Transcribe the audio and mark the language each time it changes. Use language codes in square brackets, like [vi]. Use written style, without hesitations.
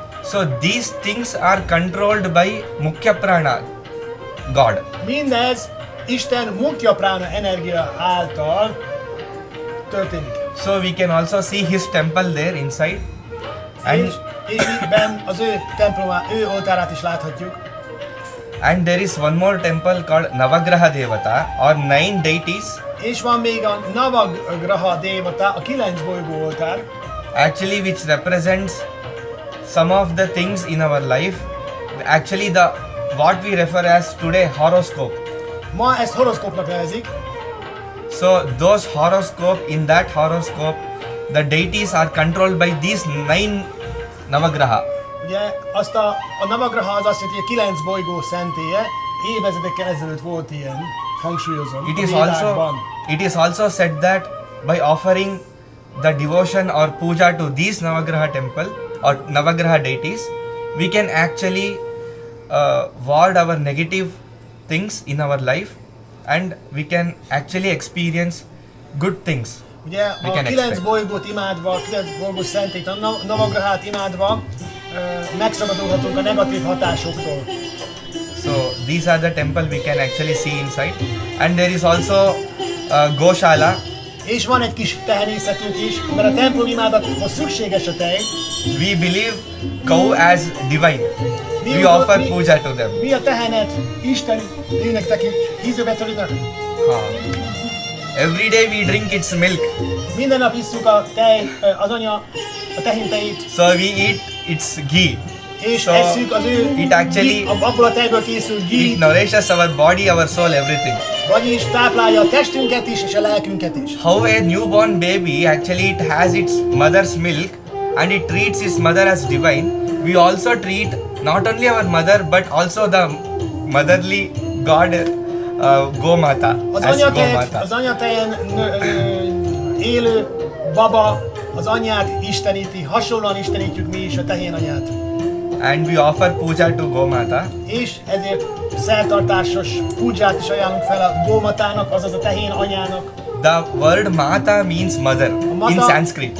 [en] So these things are controlled by mukhya prana, God. [hu] Mindez Isten mukhya prána energia által történik. [en] So we can also see his temple there inside. [hu] És ígyben az ő templomát, ő oltárát is láthatjuk. [en] And there is one more temple called Navagraha Devata or 9 deities. [hu] És van még a Navagraha Devata, a 9 bolygó oltár. [en] Actually which represents some of the things in our life. Actually the what we refer as today horoscope. [hu] Ma ezt horoszkópnak nevezik. [en] So those horoscope, in that horoscope the deities are controlled by these 9 Navagraha. [hu] Ugye azt a Navagraha az azt jelenti, hogy a 9 bolygó szentélye, évezredekkel ezelőtt volt ilyen, hangsúlyozom. [en] It is also said that by offering the devotion or puja to these Navagraha temple or Navagraha deities, we can actually ward our negative things in our life and we can actually experience good things. [hu] Ugye a 9 bolygót imádva, a 9 bolygó szentét, a Navagrahát imádva megszabadulhatunk a negatív hatásoktól. [en] So these are the temple we can actually see inside, and there is also Goshala. [hu] És van egy kis tehenészetünk is, mert a templom imádathoz szükséges a tej. [en] We believe cow as divine. We offer puja to them. [hu] Mi a tehenet Isten lénektek hízővetőlinek. [en] Every day we drink its milk. [hu] Minden nap isszuk a tej, az anya, a tehén tejét. [en] So we eat its ghee. [hu] És esszük az ő [en] it actually [hu] abból a tejből készült ghee. [en] It nourishes our body, our soul, everything. [hu] Vagyis táplálja a testünket is és a lelkünket is. [en] How a newborn baby actually it has its mother's milk and it treats its mother as divine. We also treat not only our mother but also the motherly god Gomata. [hu] Az anyatejen élő baba az anyát isteníti, hasonlóan istenítjük mi is a tehén anyát. [en] And we offer puja to Gomata. [hu] És ezért szertartásos puját is ajánlunk fel a Gomatának, azaz a tehén anyának. [en] The word Mata means mother in Sanskrit.